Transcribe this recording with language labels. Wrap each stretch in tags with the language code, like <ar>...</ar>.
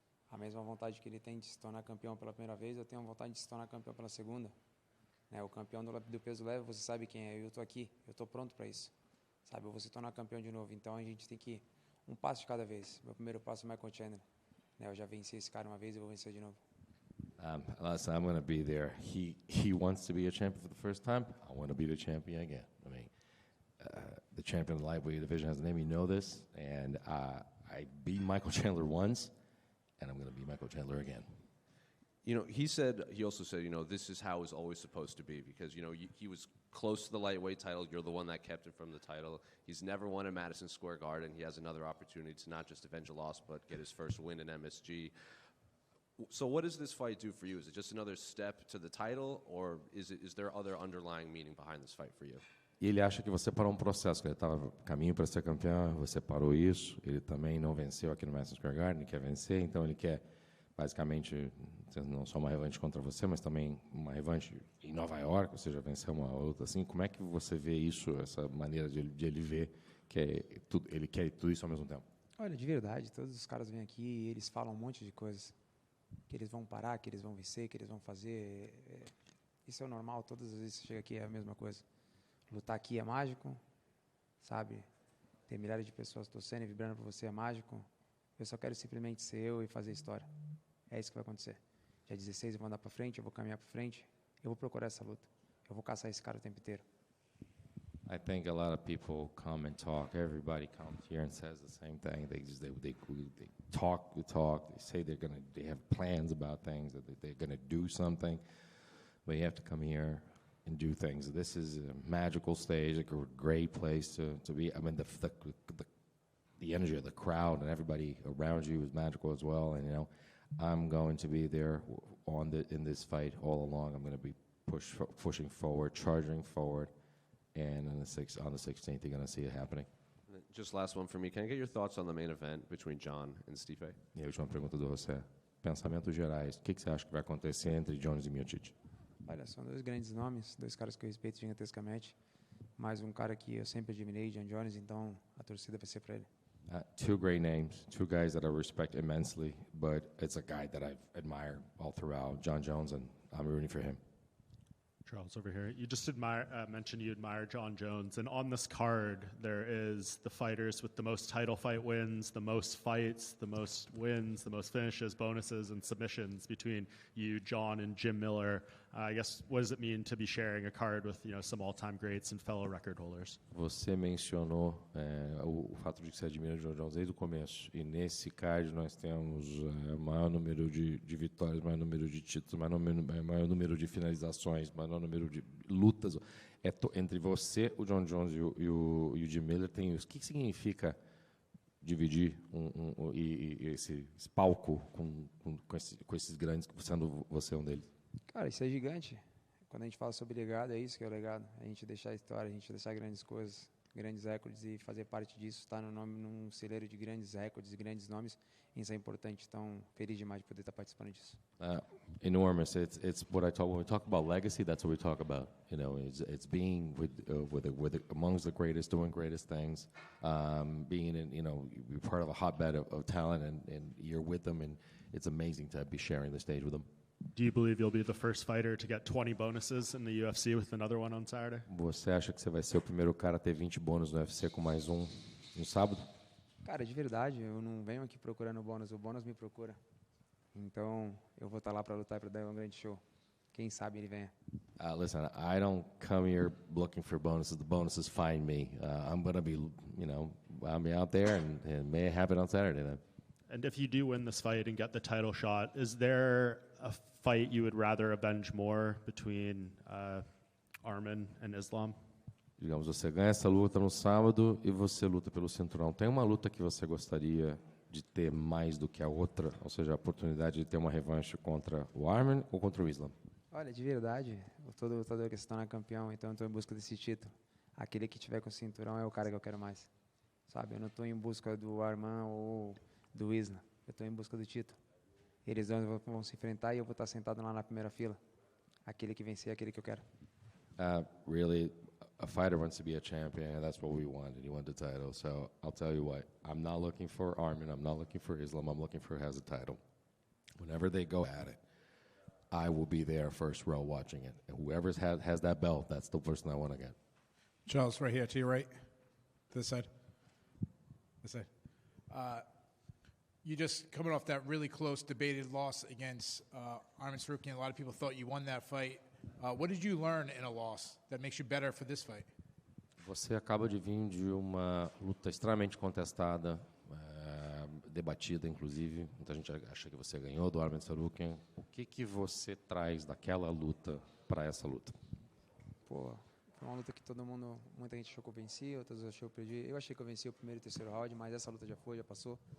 <pt>A mesma vontade que ele tem de se tornar campeão pela primeira vez, eu tenho a vontade de se tornar campeão pela segunda. O campeão do peso leve, você sabe quem é. Eu estou aqui, eu estou pronto para isso. Sabe, eu vou se tornar campeão de novo. Então a gente tem que ir um passo de cada vez. Meu primeiro passo é Michael Chandler. Eu já venci esse cara uma vez, eu vou vencer de novo.</pt> <en>Listen, I'm going to be there. He wants to be a champion for the first time. I want to be the champion again. I mean, the champion of the lightweight division has a name. You know this. And I beat Michael Chandler once, and I'm going to beat Michael Chandler again. You know, he also said, you know, this is how it was always supposed to be because, you know, he was close to the lightweight title. You're the one that kept him from the title. He's never won at Madison Square Garden. He has another opportunity to not just avenge a loss, but get his first win in MSG. So what does this fight do for you? Is it just another step to the title, or is there other underlying meaning behind this fight for you?</en> <pt>E ele acha que você parou um processo, que ele estava caminho para ser campeão, você parou isso. Ele também não venceu aqui no Madison Square Garden, ele quer vencer, então ele quer basicamente não só uma revanche contra você, mas também uma revanche em Nova York, ou seja, vencer uma luta assim. Como é que você vê isso, essa maneira de ele ver que ele quer tudo isso ao mesmo tempo? Olha, de verdade, todos os caras vêm aqui e eles falam um monte de coisas. Que eles vão parar, que eles vão vencer, que eles vão fazer. Isso é o normal, todas as vezes que você chega aqui é a mesma coisa. Lutar aqui é mágico, sabe? Ter milhares de pessoas torcendo e vibrando por você é mágico. Eu só quero simplesmente ser eu e fazer história. É isso que vai acontecer. Dia 16 eu vou andar para frente, eu vou caminhar para frente, eu vou procurar essa luta. Eu vou caçar esse cara o tempo inteiro.</pt> <en>I think a lot of people come and talk. Everybody comes here and says the same thing. They talk the talk. They say they have plans about things, that they're gonna do something. But you have to come here and do things. This is a magical stage, a great place to be. I mean, the energy of the crowd and everybody around you is magical as well. And you know, I'm going to be there in this fight all along. I'm going to be pushing forward, charging forward, and on the 16th, you're going to see it happening. Just last one for me. Can I get your thoughts on the main event between John and Stipe?</en> <pt>E a última pergunta de você. Pensamentos gerais. O que você acha que vai acontecer entre Jones e Miocic? Olha, são dois grandes nomes, dois caras que eu respeito gigantescamente, mas um cara que eu sempre admirei, John Jones, então a torcida vai ser para ele.</pt> <en>Two great names, two guys that I respect immensely, but it's a guy that I admire all throughout, John Jones, and I'm rooting for him. Charles over here. You just mentioned you admire John Jones, and on this card there is the fighters with the most title fight wins, the most fights, the most wins, the most finishes, bonuses, and submissions between you, John, and Jim Miller. I guess, what does it mean to be sharing a card with some all-time greats and fellow record holders?</en> <pt>Você mencionou o fato de que você admira o John Jones desde o começo, e nesse card nós temos maior número de vitórias, maior número de títulos, maior número de finalizações, maior número de lutas. Entre você, o John Jones e o Jim Miller tem isso. O que significa dividir esse palco com esses grandes, sendo você um deles? Cara, isso é gigante. Quando a gente fala sobre legado, é isso que é o legado. A gente deixar a história, a gente deixar grandes coisas, grandes recordes e fazer parte disso, estar num celeiro de grandes recordes e grandes nomes, isso é importante. Então, feliz demais de poder estar participando disso.</pt> <en>Enormous. It's what I talk when we talk about legacy. That's what we talk about. It's being with amongst the greatest, doing greatest things, being in you're part of a hotbed of talent, and you're with them, and it's amazing to be sharing the stage with them. Do you believe you'll be the first fighter to get 20 bonuses in the UFC with another one on Saturday?</en> <pt>Você acha que você vai ser o primeiro cara a ter 20 bônus no UFC com mais um no sábado? Cara, de verdade, eu não venho aqui procurando o bônus me procura. Então, eu vou estar lá para lutar e para dar um grande show. Quem sabe ele venha.</pt> <en>Listen, I don't come here looking for bonuses. The bonuses find me. I'm going to be, I'll be out there and may have it on Saturday then. And if you do win this fight and get the title shot, is there a fight you would rather avenge more between Arman and Islam?</en> <pt>Digamos, você ganha essa luta no sábado e você luta pelo cinturão. Tem uma luta que você gostaria de ter mais do que a outra? Ou seja, a oportunidade de ter uma revanche contra o Arman ou contra o Islam? Olha, de verdade, todo lutador que se torna campeão, então eu estou em busca desse título. Aquele que tiver com o cinturão é o cara que eu quero mais. Sabe, eu não estou em busca do Arman ou do Islam. Eu estou em busca do título. Eles vão se enfrentar e eu vou estar sentado lá na primeira fila. Aquele que vencer é aquele que eu quero.</pt> <en>Really, a fighter wants to be a champion, and that's what we want, and you want the title. So I'll tell you what, I'm not looking for Arman, I'm not looking for Islam, I'm looking for who has a title. Whenever they go at it, I will be there first row watching it. And whoever has that belt, that's the person I want to get. Charles, right here to your right, to this side. This side. You just coming off that really close debated loss against Arman Tsarukyan. A lot of people thought you won that fight. What did you learn in a loss that makes you better for this fight?</en> <pt>Você acaba de vir de uma luta extremamente contestada, debatida, inclusive. Muita gente acha que você ganhou do Arman Tsarukyan. O que você traz daquela luta para essa luta? Pô, foi uma luta que muita gente achou que eu venci, outras achou que eu perdi. Eu achei que eu venci o primeiro e o terceiro round, mas essa luta já foi, já passou.</pt>